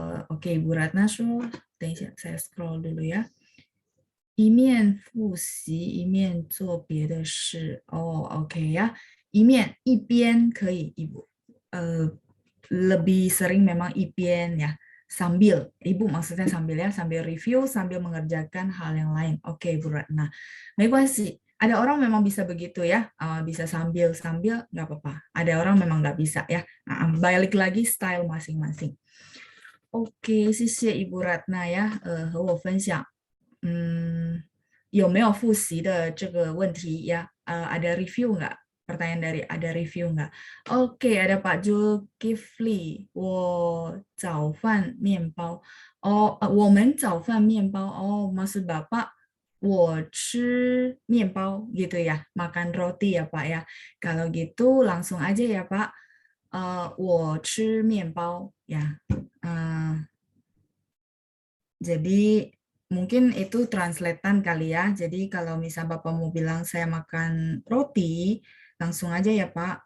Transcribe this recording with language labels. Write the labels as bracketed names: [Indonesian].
[Indonesian] Oke, Ibu Ratna, [Chinese] 说，等一下 [Indonesian] saya scroll dulu ya. [Chinese] 一面复习，一面做别的事。 [Indonesian] OK ya. [Chinese] 一边可以 [Indonesian] Ibu. Lebih sering memang 一边 ya. Sambil, Ibu maksudnya sambil ya, sambil review, sambil mengerjakan hal yang lain. Oke, Ibu Ratna. 没关系. Ada orang memang bisa begitu ya, bisa sambil-sambil nggak apa-apa. Ada orang memang nggak bisa ya. Balik lagi style masing-masing. [Chinese] Oke, 谢谢 Ibu Ratna ya, 和我分享。有没有复习的这个问题ya? [Indonesian] Ada review nggak? Pertanyaan dari ada review nggak? Oke, ada Pak Zulkifli. [Chinese] 我早饭面包. 我们早饭面包. [Indonesian] Maksud Bapak [Chinese] 我吃面包 [Indonesian] gitu ya, makan roti ya Pak ya. Kalau gitu langsung aja ya Pak. [Chinese] 我吃面包 [Indonesian] ya. Jadi mungkin itu translatean kali ya. Jadi kalau misal Bapak mau bilang saya makan roti, langsung aja ya Pak.